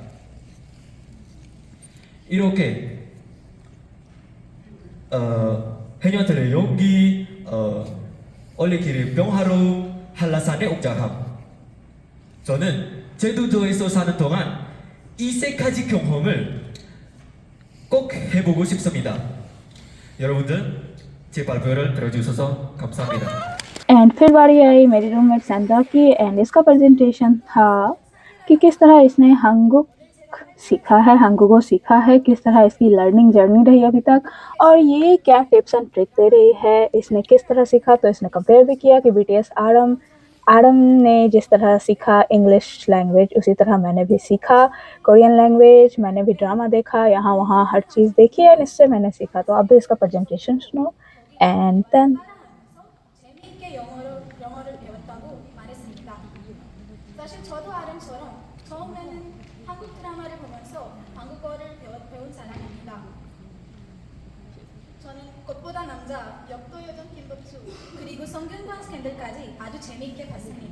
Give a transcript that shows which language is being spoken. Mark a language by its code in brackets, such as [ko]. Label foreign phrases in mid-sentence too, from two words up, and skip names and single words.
[ko] 이렇게 해녀들의 용기, 올레길의 평화로움, 한라산의 옥장함. 저는 제주도에서 사는 동안 이 세 가지 경험을 꼭 해보고 싶습니다. 여러분들 제 발표를 들어주셔서 감사합니다. [hi] एंड फिर बारी आई मेरी रूममेट सैंदा की एंड इसका प्रेजेंटेशन था कि किस तरह इसने हंगुक सीखा है, किस तरह इसकी [en] learning journey [hi] रही अभी तक और ये क्या [en] tips and trick [hi] दे रही है, इसने किस तरह सीखा। तो इसने कंपेयर भी किया कि बीटीएस आरम ने जिस तरह सीखा [en] English language [hi] उसी तरह मैंने भी सीखा [en] Korean language, [hi] मैंने भी ड्रामा देखा, यहाँ वहाँ हर चीज़ देखी है, इससे मैंने सीखा। तो अब भी इसका प्रेजेंटेशन सुनो [en] and then [ko] 재미있게 영어를 배웠다고 말했습니다. 사실 저도 아름처럼 처음에는 한국 드라마를 보면서 한국어를 배운 사람입니다. 저는 꽃보다 남자, 역도요정 김복주, 그리고 성균관 스캔들까지 아주 재미있게 봤습니다.